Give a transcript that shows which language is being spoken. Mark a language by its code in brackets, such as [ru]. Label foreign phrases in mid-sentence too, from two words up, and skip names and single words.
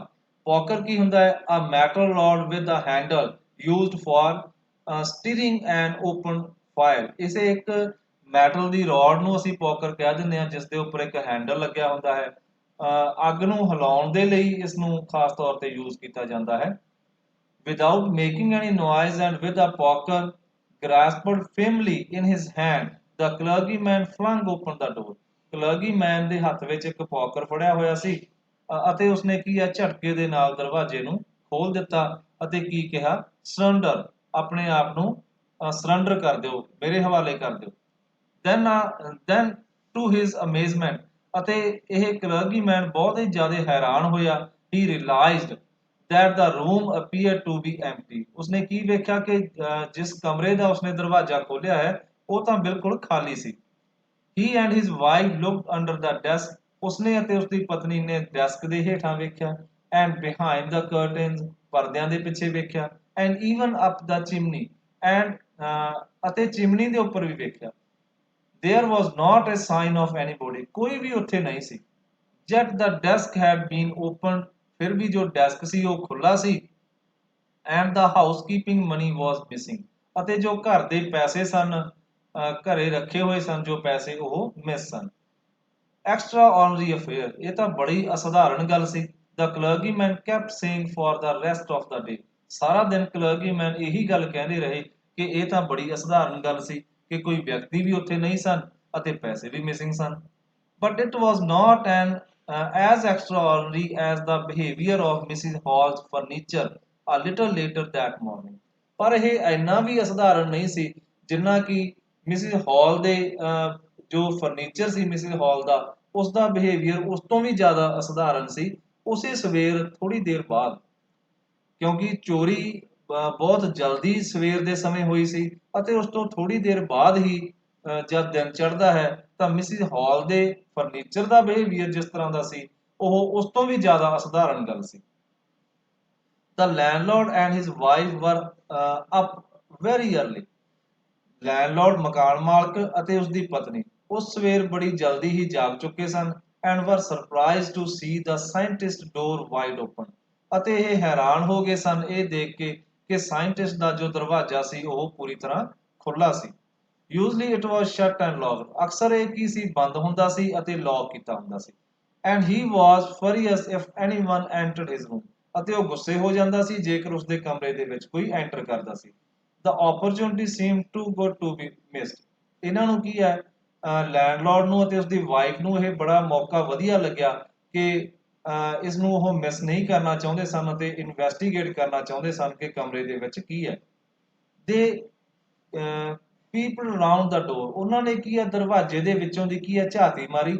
[pa] ਪੋਕਰ ਕੀ ਹੁੰਦਾ ਹੈ, [en] a metal rod with a handle used for stirring and open fire, [pa] ਇਸੇ ਇੱਕ ਮੈਟਲ ਦੀ ਰੋਡ ਨੂੰ ਅਸੀਂ ਪੋਕਰ ਕਹਿ ਦਿੰਦੇ ਹਾਂ, ਜਿਸ ਦੇ ਉੱਪਰ ਇੱਕ ਹੈਂਡਲ ਲੱਗਿਆ ਹੁੰਦਾ ਹੈ। ਅੱਗ ਨੂੰ ਹਿਲਾਉਣ ਦੇ ਲਈ ਇਸ ਨੂੰ ਖਾਸ ਤੌਰ ਤੇ ਯੂਜ਼ ਕੀਤਾ ਜਾਂਦਾ ਹੈ। [en] without making any noise and with a poker grasped firmly in his hand, the clergyman flung open the door, [pa] ਕਲਰਗੀਮੈਨ ਦੇ ਹੱਥ ਵਿੱਚ ਇੱਕ ਪੋਕਰ ਫੜਿਆ ਹੋਇਆ ਸੀ ਅਤੇ ਉਸਨੇ ਕੀ ਹੈ, ਝਟਕੇ ਦੇ ਨਾਲ ਦਰਵਾਜ਼ੇ ਨੂੰ ਖੋਲ ਦਿੱਤਾ ਅਤੇ ਕੀ ਕਿਹਾ, ਸਰੈਂਡਰ, ਆਪਣੇ ਆਪ ਨੂੰ ਸਰੈਂਡਰ ਕਰ ਦਿਓ, ਮੇਰੇ ਹਵਾਲੇ ਕਰ ਦਿਓ। [en] then to his amazement, [pa] ਅਤੇ ਇਹ ਕਲਰਗੀਮੈਨ ਬਹੁਤ ਹੀ ਜ਼ਿਆਦਾ ਹੈਰਾਨ ਹੋਇਆ। [en] he realized that the room appeared to be empty, [pa] ਉਸਨੇ ਕੀ ਵੇਖਿਆ ਕਿ ਜਿਸ ਕਮਰੇ ਦਾ ਉਸਨੇ ਦਰਵਾਜ਼ਾ ਖੋਲ੍ਹਿਆ ਹੈ ਉਹ ਤਾਂ ਬਿਲਕੁਲ ਖਾਲੀ ਸੀ। [en] He and his wife looked under the desk, [pa] ਉਸਨੇ ਅਤੇ ਉਸਦੀ ਪਤਨੀ ਨੇ ਡੈਸਕ ਦੇ ਹੇਠਾਂ ਵੇਖਿਆ। [en] And behind the curtains, [pa] ਪਰਦਿਆਂ ਦੇ ਪਿੱਛੇ ਵੇਖਿਆ। [en] And even up the chimney, and [pa] ਅਤੇ ਚਿਮਨੀ ਦੇ ਉੱਪਰ ਵੀ ਵੇਖਿਆ। [en] There was not a sign of anybody, [pa] ਕੋਈ ਵੀ ਉੱਥੇ ਨਹੀਂ ਸੀ। [en] Yet the desk had been opened, [pa] ਫਿਰ ਵੀ ਜੋ ਡੈਸਕ ਸੀ ਉਹ ਖੁੱਲਾ ਸੀ। [en] And the housekeeping money was missing, [pa] ਅਤੇ ਜੋ ਘਰ ਦੇ ਪੈਸੇ ਸਨ, ਘਰੇ ਰੱਖੇ ਹੋਏ ਸਨ ਜੋ ਪੈਸੇ, ਉਹ ਮਿਸ ਸਨ। [en] Extraordinary affair, [pa] ਇਹ ਤਾਂ ਬੜੀ ਅਸਧਾਰਨ ਗੱਲ ਸੀ। [en] The clergyman kept saying for the rest of the day, [pa] ਸਾਰਾ ਦਿਨ ਕਲਰਗੀਮੈਨ ਇਹੀ ਗੱਲ ਕਹਿੰਦੇ ਰਹੇ ਕਿ ਇਹ ਤਾਂ ਬੜੀ ਅਸਧਾਰਨ ਗੱਲ ਸੀ ਕਿ ਕੋਈ ਵਿਅਕਤੀ ਵੀ ਉੱਥੇ ਨਹੀਂ ਸਨ ਅਤੇ ਪੈਸੇ ਵੀ ਮਿਸਿੰਗ ਸਨ। [en] But it was not as extraordinary as the behavior of Mrs. Hall's furniture a little later that morning, [pa] ਪਰ ਇਹ ਇੰਨਾ ਵੀ ਅਸਧਾਰਨ ਨਹੀਂ ਸੀ ਜਿੰਨਾ ਕਿ ਮਿਸਿਸ ਹਾਲ ਦੇ ਜੋ ਫਰਨੀਚਰ ਸੀ ਮਿਸਿਸ ਹਾਲ ਦਾ, ਉਸ ਦਾ ਬਿਹੇਵੀਅਰ ਉਸ ਤੋਂ ਵੀ ਜ਼ਿਆਦਾ ਅਸਧਾਰਨ ਸੀ ਉਸੇ ਸਵੇਰ ਥੋੜੀ ਦੇਰ ਬਾਅਦ, ਕਿਉਂਕਿ ਚੋਰੀ ਬਹੁਤ ਜਲਦੀ ਸਵੇਰ ਦੇ ਸਮੇਂ ਹੋਈ ਸੀ ਅਤੇ ਉਸ ਤੋਂ ਥੋੜੀ ਦੇਰ ਬਾਅਦ ਹੀ ਜਦ ਦਿਨ ਚੜ੍ਹਦਾ ਹੈ ਤਾਂ ਮਿਸਿਸ ਹਾਲ ਦੇ ਫਰਨੀਚਰ ਦਾ ਬਿਹੇਵੀਅਰ ਜਿਸ ਤਰ੍ਹਾਂ ਦਾ ਸੀ ਉਹ ਉਸ ਤੋਂ ਵੀ ਜ਼ਿਆਦਾ ਅਸਧਾਰਨ ਗੱਲ ਸੀ। [en] The landlord and his wife were up very early. [pa] ਲੈਂਡਲੌਰਡ ਮਕਾਨ ਮਾਲਕ ਅਤੇ ਉਸਦੀ ਪਤਨੀ ਉਸ ਸਵੇਰ ਬੜੀ ਜਲਦੀ ਹੀ ਜਾਗ ਚੁੱਕੇ ਸਨ। [en] and were surprised to see the scientist door wide open, [pa] ਅਤੇ ਇਹ ਹੈਰਾਨ ਹੋ ਗਏ ਸਨ ਇਹ ਦੇਖ ਕੇ ਕਿ ਸਾਇੰਟਿਸਟ ਦਾ ਜੋ ਦਰਵਾਜ਼ਾ ਸੀ ਉਹ ਪੂਰੀ ਤਰ੍ਹਾਂ ਖੁੱਲਾ ਸੀ। [en] usually it was shut and locked, [pa] ਅਕਸਰ ਇਹ ਕੀ ਸੀ, ਬੰਦ ਹੁੰਦਾ ਸੀ ਅਤੇ ਲੌਕ ਕੀਤਾ ਹੁੰਦਾ ਸੀ। [en] and he was furious if anyone entered his room, [pa] ਅਤੇ ਉਹ ਗੁੱਸੇ ਹੋ ਜਾਂਦਾ ਸੀ ਜੇਕਰ ਉਸਦੇ ਕਮਰੇ ਦੇ ਵਿੱਚ ਕੋਈ ਐਂਟਰ ਕਰਦਾ ਸੀ। [en] The opportunity seemed too good to be missed, [pa] ਇਹਨਾਂ ਨੂੰ ਕੀ ਹੈ, ਲੈਂਡਲੌਰਡ ਨੂੰ ਅਤੇ ਉਸਦੀ ਵਾਈਫ ਨੂੰ ਇਹ ਬੜਾ ਮੌਕਾ ਵਧੀਆ ਲੱਗਿਆ ਕਿ ਇਸ ਨੂੰ ਉਹ ਮਿਸ ਨਹੀਂ ਕਰਨਾ ਚਾਹੁੰਦੇ ਸਨ ਅਤੇ ਇਨਵੈਸਟੀਗੇਟ ਕਰਨਾ ਚਾਹੁੰਦੇ ਸਨ ਕਿ ਕਮਰੇ ਦੇ ਵਿੱਚ ਕੀ ਹੈ। [en] they people round the door, [pa] ਉਹਨਾਂ ਨੇ ਕੀ ਹੈ, ਦਰਵਾਜ਼ੇ ਦੇ ਵਿੱਚੋਂ ਦੀ ਕੀ ਹੈ, ਝਾਤੀ ਮਾਰੀ।